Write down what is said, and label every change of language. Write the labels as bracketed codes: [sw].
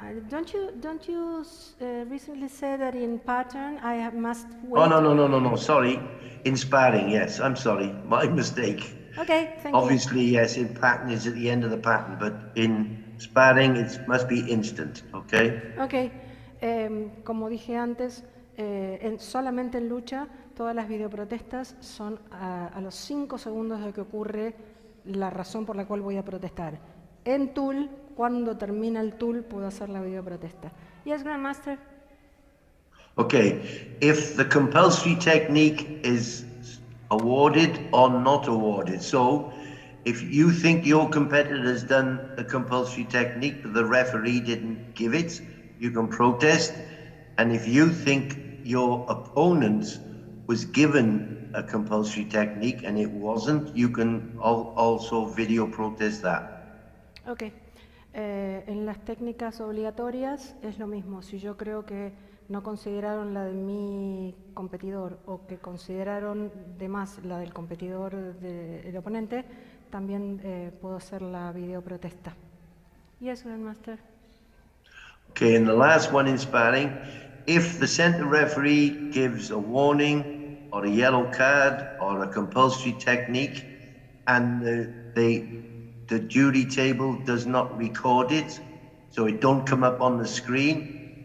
[en] Don't you recently say that in pattern I must wait? Oh, no, sorry. In sparring, yes, I'm sorry, my mistake. Okay, thank Obviously, yes, in pattern is at the end of the pattern, but in sparring it must be instant, okay? [es] Okay, como dije antes, solamente en lucha todas las videoprotestas son a los 5 segundos de que ocurre la razón por la cual voy a protestar. En tool, cuando termina el tool, puedo hacer la videoprotesta. [en] Yes, Grandmaster? Okay, if the compulsory technique is awarded or not awarded, so if you think your competitor has done a compulsory technique but the referee didn't give it, you can protest. And if you think your opponent was given a compulsory technique and it wasn't, you can also video protest that. Ok. [es] En las técnicas obligatorias es lo mismo. Si yo creo que no consideraron la de mi competidor o que consideraron de más la del competidor del oponente, también puedo hacer la videoprotesta. [en] Yes, Grandmaster. Okay, and the last one in sparring, if the center referee gives a warning or a yellow card or a compulsory technique and the jury table does not record it, so it don't come up on the screen,